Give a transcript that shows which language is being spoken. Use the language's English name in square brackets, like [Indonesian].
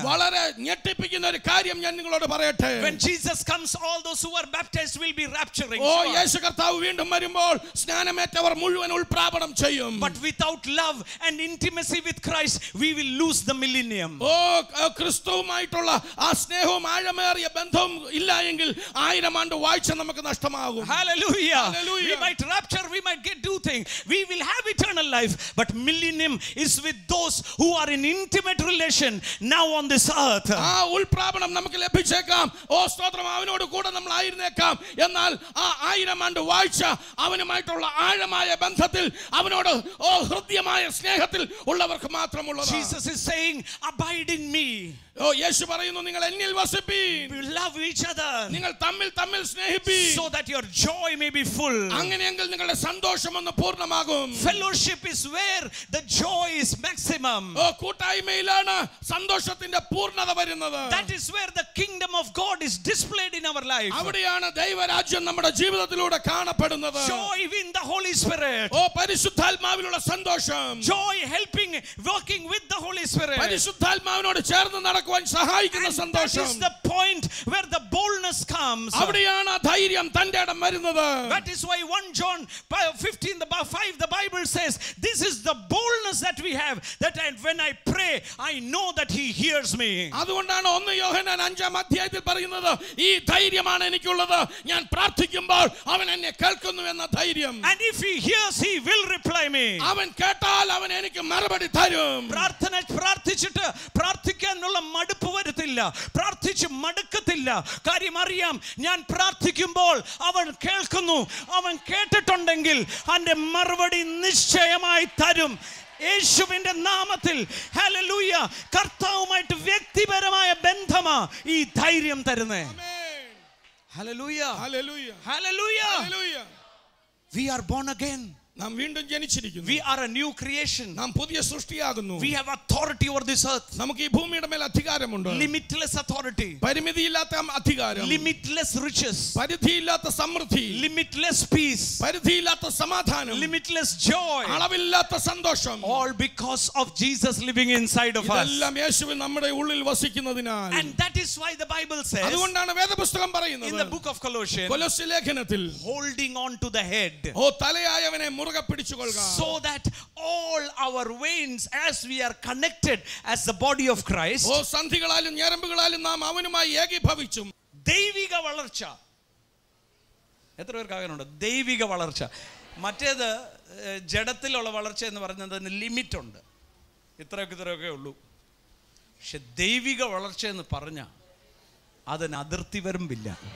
[Malayalam] വളരെ ഞെട്ടിപ്പിക്കുന്ന ഒരു കാര്യം ഞാൻ നിങ്ങളോട് പറയട്ടെ. [English] When Jesus comes, all those who are baptized will be rapturing. [Malayalam] ഓ യേശു കർത്താവ് വീണ്ടും വരുമ്പോൾ സ്നാനമേറ്റവർ മുഴുവൻ ഉൾപ്രാപണം ചെയ്യും. [English] But without love and intimacy with Christ, we will lose the millennium. [Malayalam] ഓ ക്രിസ്തുവുമായിട്ടുള്ള ആ സ്നേഹവും ആഴമേറിയ ബന്ധവും ഇല്ല എങ്കിൽ 1000 ആണ്ട് വാഴ്ച നമുക്ക് നഷ്ടമാകും. [English] Hallelujah. Hallelujah. We might rapture, we might get do things. We will have eternal life, but millennium is with those who are in intimate relation now on this earth. [Malayalam] ആ ഉൾപ്രാപണം നമുക്ക് ലഭിച്ചേക്കാം. ഓ സ്തോത്രം, അവനോട് കൂടെ നമ്മൾ ആയിരുന്നേക്കാം. എന്നാൽ ആ 1000 ആണ്ട് വാഴ്ച അവനുമായിട്ടുള്ള ആഴമായ ബന്ധത്തിൽ, അവനോട് ഓ ഹൃദ്യമായ സ്നേഹത്തിൽ ഉള്ളവർക്ക് മാത്രമുള്ളതാണ്. [English] Jesus is saying, abide in me. [Malayalam] ഓ യേശു പറയുന്നു, നിങ്ങൾ എന്നിൽ വസിപ്പീൻ. [English] Love each other. [Malayalam] നിങ്ങൾ തമ്മിൽ സ്നേഹിപ്പീൻ. [English] So that your joy may be full. [Malayalam] അങ്ങനെയെങ്കിൽ നിങ്ങളുടെ സന്തോഷം ഒന്ന് പൂർണ്ണമാകും. [English] Fellowship is where the joy is maximum. [Malayalam] ഓ കൂട്ടായ്മയിലാണ് സന്തോഷത്തിന്റെ പൂർണ്ണത വരുന്നത്. [English] That is where the kingdom of God is displayed in our life. [Malayalam] അവിടെയാണ് ദൈവരാജ്യം നമ്മുടെ ജീവിതത്തിലൂടെ കാണപ്പെടുന്നത്. [English] Joy in the Holy Spirit. [Malayalam] ഓ പരിശുദ്ധാത്മാവിലുള്ള സന്തോഷം. [English] Joy helping, working with the Holy Spirit. [Malayalam] പരിശുദ്ധാത്മാവിനോട് ചേർന്ന് നടക്കുവാൻ സഹായിക്കുന്ന [English] And that [Malayalam] സന്തോഷം. [English] is the point where the boldness comes. [Malayalam] അവിടെയാണ് ധൈര്യം തന്റെ ഇടം വരുന്നത്. [English] That is why 1 John 15:5 the Bible says, this is the boldness that we have, that when I pray I know that he hears me. [Malayalam] അതുകൊണ്ടാണ് 1 യോഹന്നാൻ 5-ാം അധ്യായത്തിൽ പറയുന്നത്, ഈ ധൈര്യമാണ് എനിക്കുള്ളത്, ഞാൻ പ്രാർത്ഥിക്കുമ്പോൾ അവൻ എന്നെ കേൾക്കുന്നു എന്ന ധൈര്യം. [English] And if he hears, he will reply me. [Malayalam] അവൻ കേട്ടാൽ അവൻ എനിക്ക് മറുപടി തരും. പ്രാർത്ഥിച്ചിട്ട് പ്രാർത്ഥിക്കാനുള്ള മടുപ്പ് വരുത്തില്ല, പ്രാർത്ഥിച്ച് മടുക്കത്തില്ല. കാര്യം അറിയാം, ഞാൻ പ്രാർത്ഥിക്കുമ്പോൾ അവൻ കേൾക്കുന്നു. അവൻ കേട്ടിട്ടുണ്ടെങ്കിൽ അവന്റെ മറുപടി നിശ്ചയമായി തരും. യേശുവിന്റെ നാമത്തിൽ ഹല്ലേലൂയ. കർത്താവുമായിട്ട് വ്യക്തിപരമായ ബന്ധമാ ഈ ധൈര്യം തരുന്നേ. Hallelujah, hallelujah, hallelujah. Hallelujah. [English] We are born again. [Malayalam] നാം വീണ്ടും ജനിച്ചിരിക്കുന്നു. [English] We are a new creation. [Malayalam] നാം പുതിയ സൃഷ്ടിയാകുന്നു. [English] We have authority over this earth. [Malayalam] നമുക്ക് ഈ ഭൂമിയുടെ മേൽ അധികാരമുണ്ട്. [English] Limitless authority. [Malayalam] പരിമിതിയില്ലാത്ത അധികാരം. [English] Limitless riches. [Malayalam] പരിധിയില്ലാത്ത സമൃദ്ധി. [English] Limitless peace. [Malayalam] പരിധിയില്ലാത്ത സമാധാനം. [English] Limitless joy. [Malayalam] അളവില്ലാത്ത സന്തോഷം. [English] All because of Jesus living inside of us. [Malayalam] ഇതെല്ലാം യേശുവിൻ നമ്മുടെ ഉള്ളിൽ വസിക്കുന്നതിനാൽ. [English] And that is why the Bible says [Malayalam] അതുകൊണ്ടാണ് വേദപുസ്തകം പറയുന്നത്, [English] in the book of Colossians, [Malayalam] കൊലോസ്യ ലേഖനത്തിൽ, [English] holding on to the head, [Malayalam] ഓ തലയായവനെ മുറുകെ പിടിച്ചുകൊള്ളുക. [English] so that all our veins, as we are connected as the body of Christ, [Malayalam] ഓ സന്ധികളാലും ഞരമ്പുകളാലും നാം അവനുമായി ഏകീഭവിച്ചും. ദൈവിക വളർച്ച. എത്ര പേർക്ക് ആകാനുണ്ട് ദൈവിക വളർച്ച? മറ്റേത് ജഡത്തിലുള്ള വളർച്ച എന്ന് പറയുന്നതിന് ലിമിറ്റ് ഉണ്ട്, ഇത്രയൊക്കെ ഉള്ളൂ. പക്ഷെ ദൈവിക വളർച്ച എന്ന് പറഞ്ഞാൽ അതിന് അതിർത്തി വരമ്പില്ല.